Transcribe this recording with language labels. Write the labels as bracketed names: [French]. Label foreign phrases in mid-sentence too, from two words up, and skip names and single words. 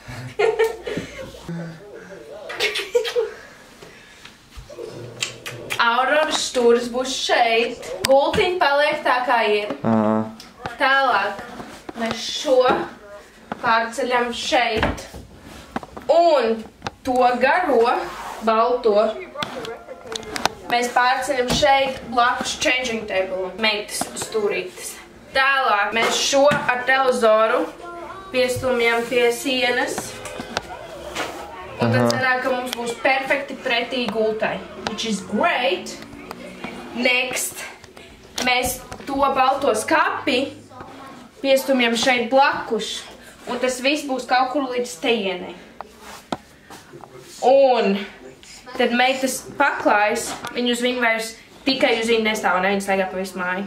[Latvian] Auroras stūris būs šeit. Gultiņi paliek tā, kā ir. Tālāk mēs šo pārceļam šeit. Un to garo, balto, mēs pārceļam šeit blakus [English] changing table. [Latvian] Meitas stūrītes. Tālāk mēs šo ar televizoru piestumjam pie sienas. Un tad sanāk, ka mums būs perfekti pretī gultai. [English] Which is great. Next. [Latvian] Mēs to balto skapi piestumjam šeit blakus. Un tas viss būs kaut kur līdz tejienei. Un tad meitas paklājas, viņu uz viņu vairs tikai uz viņu nestāv, un viņi staigā pa visu māju.